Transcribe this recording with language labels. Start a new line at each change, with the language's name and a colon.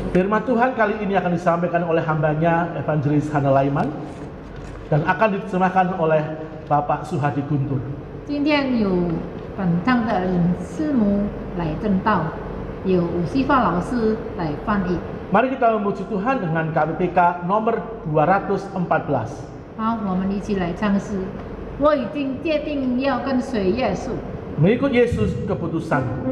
Indonesian: Firman Tuhan kali ini akan disampaikan oleh hambanya Evangelis Hana Laiman dan akan diterjemahkan oleh Bapak Suhadi Guntur.
Chinese: 今天有本堂的领师母来正道，有吴希发老师来翻译。
Indonesian: Mari kita memuji Tuhan dengan KPPK nomor 214.
Chinese: 好，我们一起来唱诗。我已经决定要跟随耶稣。
Indonesian: Mengikut Yesus keputusan.